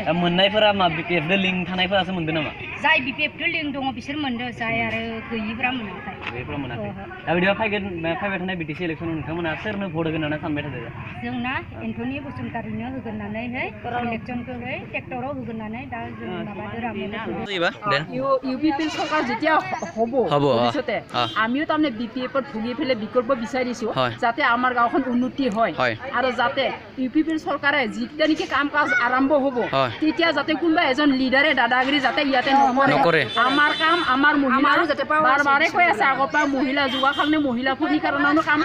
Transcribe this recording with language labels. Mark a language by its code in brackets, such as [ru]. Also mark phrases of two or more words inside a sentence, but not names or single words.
[brx] दा मोननायफोरा मा BPF दो लिंक थानायफोरासो मोनदों नामा जाय BPF लिंक दङ बिसोर मोनदो जाय आरो गैयिफ्रा मोनाखै बेफोरा मोनाखै दा बिदिबा फैबाय थानाय BTC इलेक्सन नोंथांमोना सोरनो भट होगोन होनना सानबाय थादों जोंना एन्थनि बसुमतारिनो होगोन होननानैहाय इलेक्सनखौहाय ट्रेक्टराव होगोन होननानै दा जों माबादो [as] এইবা দে UPP চৰকাৰ যেতিয়া হ'ব ভৱিষ্যতে আমিও তাৰমানে BPF ভুগি পেলাই বিকল্প বিচাৰিছোঁ যাতে আমাৰ গাঁওখন উন্নতি হয় আৰু যাতে UPP চৰকাৰে যেতিয়া নেকি কাম কাজ আৰম্ভ হ'ব তেতিয়া যাতে কোনোবা এজন লিডাৰে দাদাগিৰি যাতে ইয়াতে নকৰে আমাৰ কাম আমাৰ মহিলা যাতে বাৰে কৈ আছে আগৰ পৰা মহিলা যোৱা কাৰণে মহিলা ভূমিৰ কাৰণেও কাম